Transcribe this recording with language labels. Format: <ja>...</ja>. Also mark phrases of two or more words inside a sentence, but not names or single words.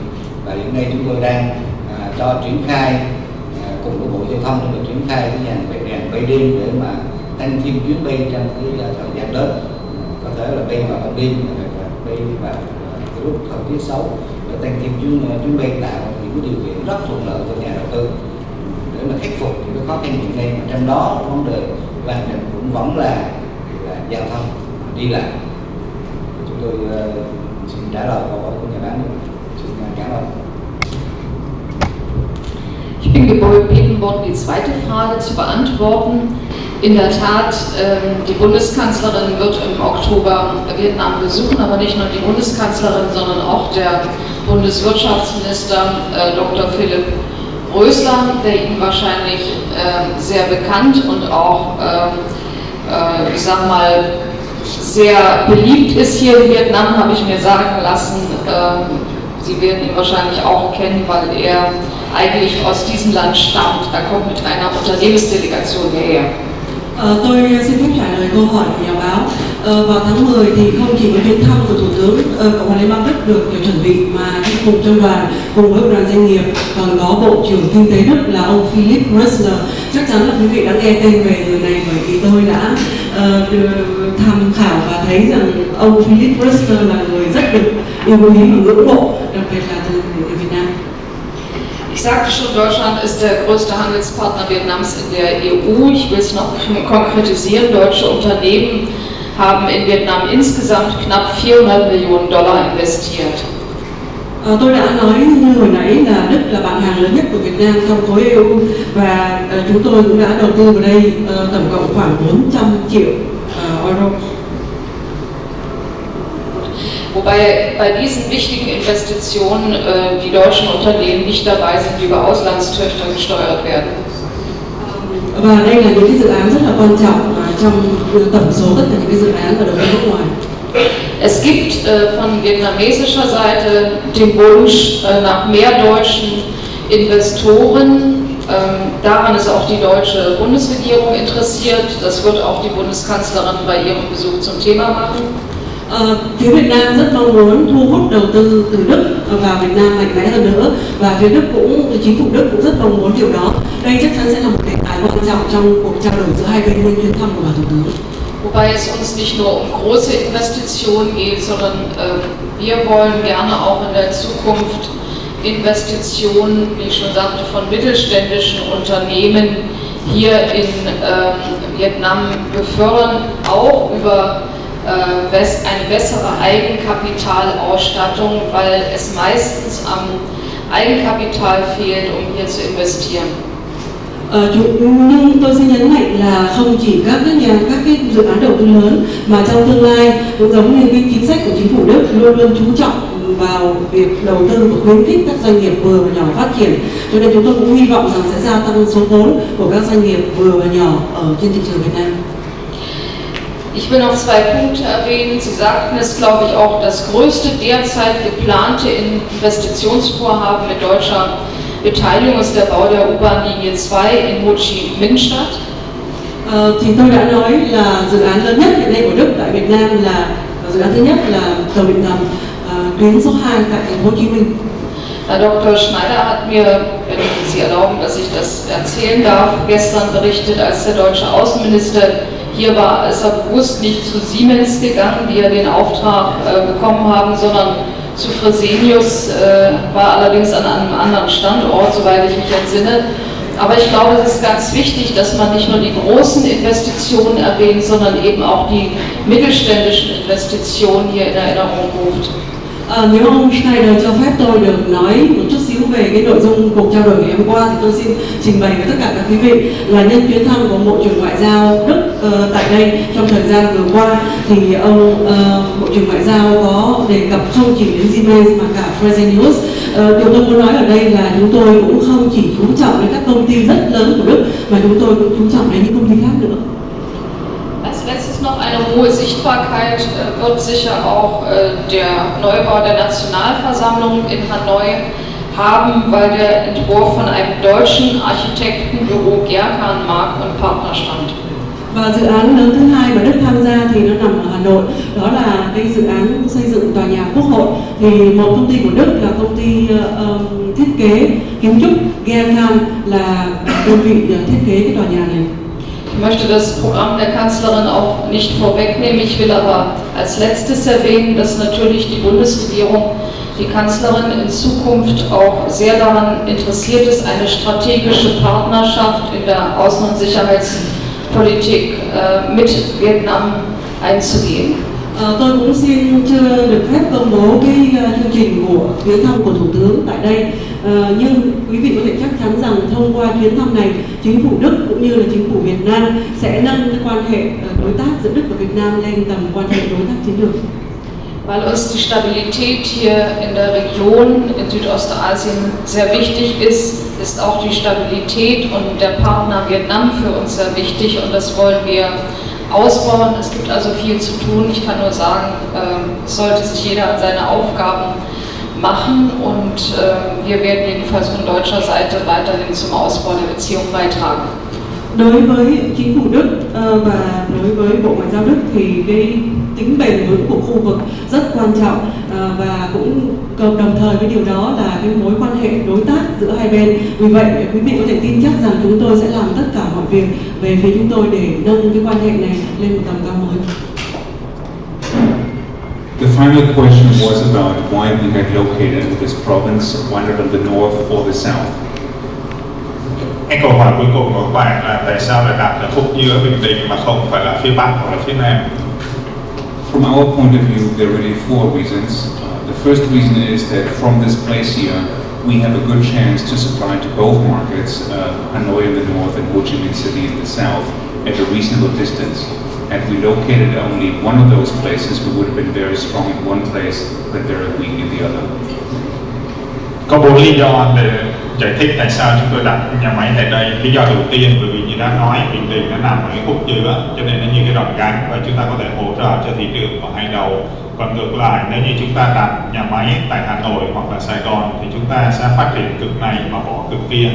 <vi>Và hiện nay chúng tôi đang cho triển khai cùng với Bộ Giao thông để triển khai cái dàn bay đêm để mà tăng thêm chuyến bay trong cái thời gian đến, có thể là bay vào ban đêm hoặc là bay vào cái lúc thời tiết xấu để tăng thêm chuyến bay tạo những cái điều kiện rất thuận lợi cho nhà đầu tư để mà khắc phục những cái khó khăn hiện nay. Mà trong đó vấn đề quan trọng cũng vẫn là giao thông đi lại. Chúng tôi xin trả lời câu hỏi của nhà báo. Xin cảm ơn.</vi> <de>Ich bin gebeten worden, die zweite Frage zu beantworten. In der Tat, die Bundeskanzlerin wird im Oktober Vietnam besuchen, aber nicht nur die Bundeskanzlerin, sondern auch der Bundeswirtschaftsminister Dr. Philipp Rösler, der Ihnen wahrscheinlich sehr bekannt und auch, ich sag mal, sehr beliebt ist hier in Vietnam, habe ich mir sagen lassen. Sie werden ihn wahrscheinlich auch kennen, weil er eigentlich aus diesem Land stammt. Er kommt mit einer Unternehmensdelegation hierher.</de> <vi>Tôi xin phép trả lời câu hỏi của nhà báo. Vào tháng 10 thì không chỉ có chuyến thăm của Thủ tướng Cộng hòa Liên bang Đức được chuẩn bị mà đi cùng trong đoàn cùng với đoàn doanh nghiệp còn có Bộ trưởng Kinh tế Đức là ông Philipp Rösler. Chắc chắn là quý vị đã nghe tên về người này bởi vì tôi đã tham khảo và thấy rằng ông Philipp Rösler là người rất được yêu quý và ngưỡng mộ, đặc biệt là từ Việt Nam.</vi> <de>Ich sagte schon, Deutschland ist der größte Handelspartner Vietnams in der EU. Ich will es noch konkretisieren. Deutsche Unternehmen haben in Vietnam insgesamt knapp 400 Millionen Dollar investiert.</de> <vi>Tôi đã nói như hồi nãy là Đức là bạn hàng lớn nhất của Việt Nam trong khối EU và chúng tôi cũng đã đầu tư vào đây tổng cộng khoảng 400 triệu euro.</vi> <de>Wobei bei diesen wichtigen Investitionen die deutschen Unternehmen nicht dabei sind, die über Auslandstöchter gesteuert werden.</de> <vi>Và đây là những cái dự án rất là quan trọng trong tổng số tất cả những cái dự án ở đầu tư nước ngoài.</vi> <de>Es gibt von vietnamesischer Seite den Wunsch nach mehr deutschen Investoren. Daran ist auch die deutsche Bundesregierung interessiert. Das wird auch die Bundeskanzlerin bei ihrem Besuch zum Thema machen.</de> <vi>Phía Việt Nam rất mong muốn thu hút đầu tư từ Đức vào Việt Nam mạnh mẽ hơn nữa và phía Đức cũng, chính phủ Đức cũng rất mong muốn điều đó. Đây chắc chắn sẽ là một đề tài quan trọng trong cuộc trao đổi giữa hai bên nhân chuyến thăm của bà Thủ tướng.</vi> <de>Wobei es uns nicht nur um große Investitionen geht, sondern wir wollen gerne auch in der Zukunft Investitionen, wie ich schon sagte, von mittelständischen Unternehmen hier in Vietnam befördern, auch über eine bessere Eigenkapitalausstattung, weil es meistens am Eigenkapital fehlt, um hier zu investieren.</de> <vi>Nhưng tôi xin nhấn mạnh là không chỉ các cái dự án đầu tư lớn mà trong tương lai cũng giống như cái chính sách của chính phủ Đức luôn luôn chú trọng vào việc đầu tư và khuyến khích các doanh nghiệp vừa và nhỏ phát triển. Cho nên chúng tôi cũng hy vọng rằng sẽ gia tăng số vốn của các doanh nghiệp vừa và nhỏ ở trên thị trường Việt Nam.</vi> <de>Ich will noch zwei Punkte erwähnen. Sie sagten es, glaube ich, auch das größte derzeit geplante Investitionsvorhaben mit deutscher Beteiligung ist der Bau der U-Bahn-Linie 2 in Ho Chi Minh Stadt.</de> <vi>Thì tôi đã nói là dự án lớn nhất hiện nay của Đức tại Việt Nam là dự án thứ nhất là tàu điện ngầm tuyến số 2 tại thành phố Hồ Chí Minh.</vi> <de>Herr Dr. Schneider hat mir, wenn Sie erlauben, dass ich das erzählen darf, gestern berichtet, als der deutsche Außenminister hier war, ist er bewusst nicht zu Siemens gegangen, die ja den Auftrag bekommen haben, sondern zu Fresenius, war allerdings an einem anderen Standort, soweit ich mich entsinne. Aber ich glaube, es ist ganz wichtig, dass man nicht nur die großen Investitionen erwähnt, sondern eben auch die mittelständischen Investitionen hier in Erinnerung ruft.</de> <vi>Nếu ông Schneider cho phép tôi được nói một chút xíu về cái nội dung cuộc trao đổi ngày hôm qua thì tôi xin trình bày với tất cả các quý vị là nhân chuyến thăm của Bộ trưởng Ngoại giao Đức tại đây trong thời gian vừa qua thì ông Bộ trưởng Ngoại giao có đề cập không chỉ đến Siemens mà cả Fresenius. Điều tôi muốn nói ở đây là chúng tôi cũng không chỉ chú trọng đến các công ty rất lớn của Đức mà chúng tôi cũng chú trọng đến những công ty khác nữa.</vi> <de>Als letztes noch eine hohe Sichtbarkeit wird sicher auch der Neubau der Nationalversammlung in Hanoi haben, weil der Entwurf von einem deutschen Architektenbüro Gerkan Mark und Partner stammt.</de> <vi>Và dự án lớn thứ hai mà Đức tham gia thì nó nằm ở Hà Nội, đó là cái dự án xây dựng tòa nhà Quốc hội. Thì một công ty của Đức là công ty thiết kế kiến trúc Gerkan là đơn vị thiết kế cái tòa nhà này.</vi> <de>Ich möchte das Programm der Kanzlerin auch nicht vorwegnehmen. Ich will aber als letztes erwähnen, dass natürlich die Bundesregierung, die Kanzlerin in Zukunft auch sehr daran interessiert ist, eine strategische Partnerschaft in der Außen- und Sicherheitspolitik mit Vietnam einzugehen.</de> <vi>Tôi cũng xin được phép công bố cái chương trình của chuyến thăm của Thủ tướng tại đây. Nhưng quý vị có thể chắc chắn rằng thông qua chuyến thăm này, chính phủ Đức cũng như là chính phủ Việt Nam sẽ nâng cái quan hệ đối tác giữa Đức và Việt Nam lên tầm quan hệ đối tác chiến lược.</vi> <de>Weil uns die Stabilität hier in der Region, in Südostasien, sehr wichtig ist, ist auch die Stabilität und der Partner Vietnam für uns sehr wichtig und das wollen wir ausbauen. Es gibt also viel zu tun. Ich kann nur sagen, es sollte sich jeder an seine Aufgaben machen und wir werden jedenfalls von deutscher Seite weiterhin zum Ausbau der Beziehungen beitragen.</de> <vi>Đối với chính phủ Đức và đối với Bộ Ngoại giao Đức thì cái tính bền vững của khu vực rất quan trọng và cũng đồng thời với điều đó là cái mối quan hệ đối tác giữa hai bên. Vì vậy quý vị có thể tin chắc rằng chúng tôi sẽ làm tất cả mọi việc về phía chúng tôi để nâng cái quan hệ này lên một tầm cao mới.</vi> <en>The final question was about why we had located this province, whether in the north or the south.</en> <vi>Cái câu hỏi cuối cùng của các bạn là tại sao lại đặt ở khúc giữa Bình Định mà không phải là phía Bắc hoặc là phía Nam?</vi> <en>From our point of view, there are really four reasons. The first reason is that from this place here, we have a good chance to supply to both markets, Hanoi in the north and Ho Chi Minh City in the south, at a reasonable distance. Had we located only one of those places, we would have been very strong in one place, but very weak in the other.</en> <vi>Có 4 lý do để giải thích tại sao chúng tôi đặt nhà máy tại đây. Lý do đầu tiên, bởi vì như đã nói, Bình Định nó nằm ở cái khúc giữa, cho nên nó như cái đòn gánh và chúng ta có thể hỗ trợ cho thị trường ở hai đầu. Còn ngược lại, nếu như chúng ta đặt nhà máy tại Hà Nội hoặc là Sài Gòn thì chúng ta sẽ phát triển cực này mà bỏ cực kia.</vi>